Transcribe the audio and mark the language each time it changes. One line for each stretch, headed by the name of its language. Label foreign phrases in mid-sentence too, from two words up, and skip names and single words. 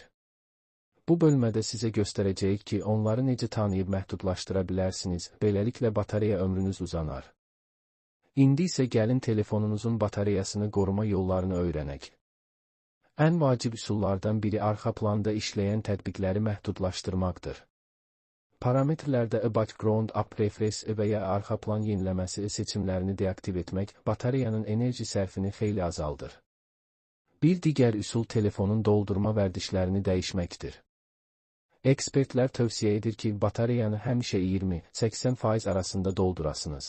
Azerbaijani: Bu bölmədə sizə göstərəcəyik ki, onları necə tanıyıb məhdudlaşdıra bilərsiniz, beləliklə batareya ömrünüz uzanar. İndi isə gəlin telefonunuzun batareyasını qoruma yollarını öyrənək. Ən vacib üsullardan biri arxa planda işləyən tətbiqləri məhdudlaşdırmaqdır. Parametrlərdə
English: background up refresh
Azerbaijani: və ya arxa plan yeniləməsi seçimlərini deaktiv etmək, batareyanın enerji sərfini xeyli azaldır. Bir digər üsul telefonun doldurma vərdişlərini dəyişməkdir. Ekspertlər tövsiyə edir ki, batareyanı həmişə 20-80% arasında doldurasınız.